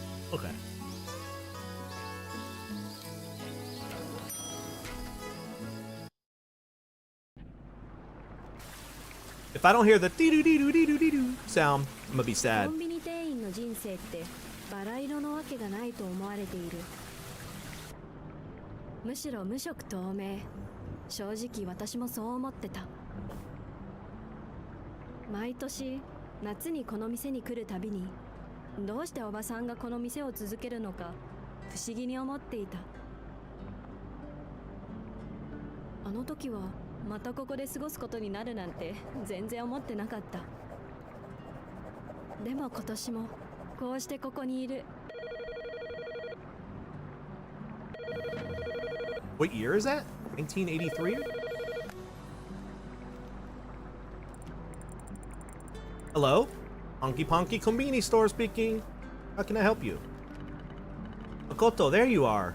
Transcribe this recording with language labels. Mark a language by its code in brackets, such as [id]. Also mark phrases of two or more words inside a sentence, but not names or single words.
[en] Okay. If I don't hear the dee-doo-dee-doo-dee-doo-dee-doo sound, I'm gonna be [ja] コ [en] sad. [ja] ンビニ店員の人生ってバラ色のわけがないと思われている。むしろ無色透明。正直私もそう思ってた。毎年夏にこの店に来るたびに、どうしておばさんがこの店を続けるのか不思議に思っていた。あの時はまたここで過ごすことになるなんて全然思ってなかった。でも今年もこうしてここにいる。 [en] What year is that? 1983? Hello? Honky Ponky Konbini Store speaking. How can I help you? Makoto, there you are.